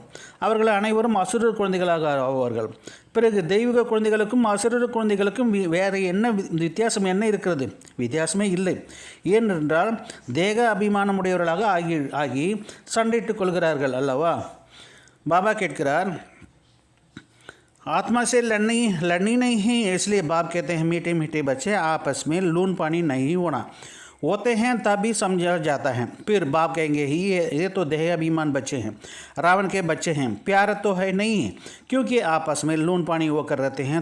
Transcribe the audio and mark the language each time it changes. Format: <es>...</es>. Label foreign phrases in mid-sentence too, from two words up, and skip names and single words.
<ta>அவர்கள் அனைவரும் அசுரர் குழந்தைகளாக ஆவார்கள். பிறகு தெய்வீக குழந்தைகளுக்கும் அசுரர் குழந்தைகளுக்கும் வேறு என்ன வித்தியாசம் என்ன இருக்கிறது? வித்தியாசமே இல்லை. ஏனென்றால் தேக அபிமானமுடையவர்களாக ஆகி சண்டையிட்டுக் கொள்கிறார்கள் அல்லவா? பாபா கேட்கிறார்,</ta> <hi>आत्मा से लड़नी नहीं है, इसलिए बाप कहते हैं मीठे मीठे बच्चे आपस में लून पानी नहीं होते हैं तभी समझा जाता है. फिर बाप कहेंगे ये तो देह अभिमान बच्चे हैं, रावण के बच्चे हैं, प्यार तो है नहीं है क्योंकि आपस में लून पानी होकर रहते हैं.</hi>